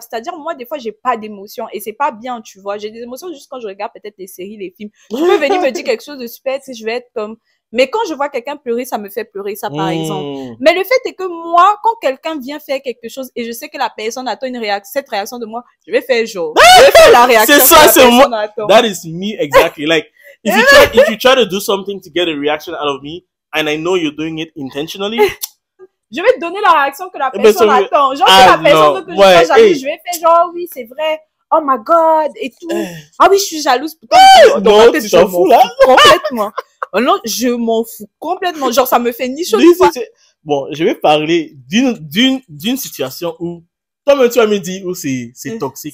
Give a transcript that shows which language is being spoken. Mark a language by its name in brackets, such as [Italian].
[French] C'est-à-dire, moi, des fois, j'ai pas d'émotions et c'est pas bien, tu vois. J'ai des émotions juste quand je regarde peut-être les séries, les films. Tu peux venir me dire quelque chose de super, tu sais, je vais être comme, mais quand je vois quelqu'un pleurer, ça me fait pleurer, ça, par exemple. Mais le fait est que moi, quand quelqu'un vient faire quelque chose et je sais que la personne attend cette réaction de moi, je vais faire genre. Je vais faire la réaction. C'est ça, c'est moi. [English] That is me, exactly. Like, if you try to do something to get a reaction out of me, and I know you're doing it intentionally, [French] je vais te donner la réaction que la personne attend. Genre, si la personne veut que je sois jalouse, je vais faire genre, oui, c'est vrai. [English] Oh my God, [French] et tout. Ah oui, je suis jalouse. Non, tu t'en fous, là? Complètement. Non, je m'en fous complètement. Genre, ça me fait ni chaud ni froid. Bon, je vais parler d'une situation où, toi-même, tu vas me dire où c'est toxique.